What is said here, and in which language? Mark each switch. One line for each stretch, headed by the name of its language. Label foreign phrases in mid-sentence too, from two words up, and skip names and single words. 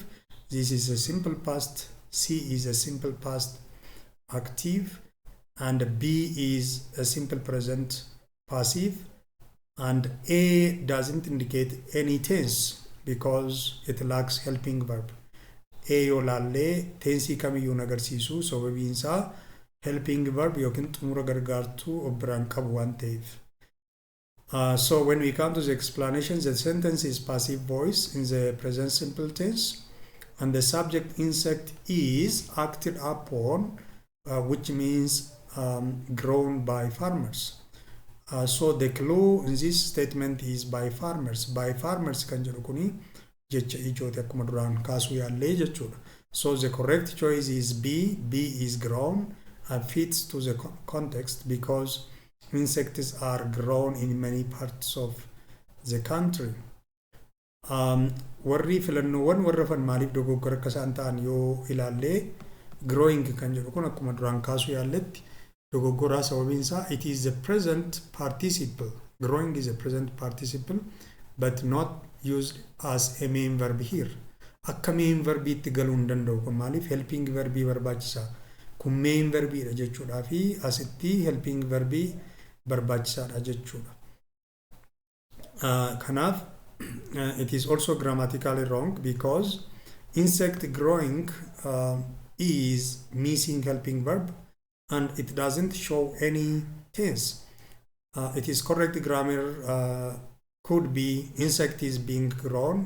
English: This is a simple past. C is a simple past active, and B is a simple present passive, and A doesn't indicate any tense because it lacks helping verb.
Oromo: A yoo laallee tensii kamiyyuu nagarsiisu, sababiin isaa
English: helping verb
Oromo: yookiin xumura gargaartuu of biraan qabu waan ta'eef.
English: So when we come to the explanation, the sentence is passive voice in the present simple tense, and the subject insect is acted upon, which means grown by farmers. So the clue in this statement is by farmers. By farmers
Oromo: kan jedhu kuni jecha ijooti akkuma duraan kaasuu yaallee jechuudha.
English: So the correct choice is B. B is grown and fits to the context because insects are grown in many parts of the country.
Oromo: Warri filannoowwan warrafan maaliif dogoggora akka isaan ta'an yoo ilaallee, growing kan jedhu kun akkuma duraan kaasuu yaalletti dogoggoraa sababiin isaa
English: it is the present participle. Growing is a present participle but not used as a main verb here.
Oromo: Akka
English: main verbiitti
Oromo: galuu hin danda'u kun maaliif
English: helping verbii
Oromo: barbaachisa. kun
English: main verbii
Oromo: dha jechuudha fi asitti
English: helping verbii
Oromo: barbaachisaadha jechuudha.
English: Kanaaf it is also grammatically wrong because insect growing is missing helping verb and it doesn't show any tense. It is correct grammar could be insect is being grown.